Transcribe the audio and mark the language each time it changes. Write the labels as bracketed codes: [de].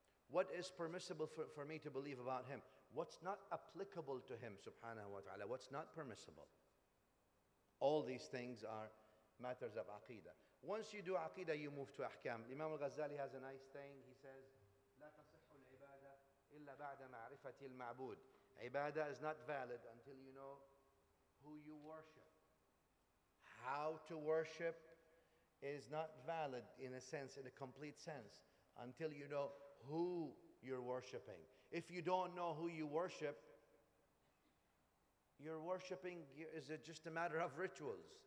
[en] What is permissible for me to believe about Him? What's not applicable to Him, subhanahu wa ta'ala? What's not permissible? All these things are matters of aqeedah. Once you do aqeedah, you move to ahkam. Imam al-Ghazali has a nice saying. He says, [ar] لا تصح العبادة إلا بعد معرفة المعبود. [en] Ibadah is not valid until you know who you worship. How to worship is not valid in a sense, in a complete sense, until you know who you're worshiping. If you don't know who you worship, your worshiping is just a matter of rituals.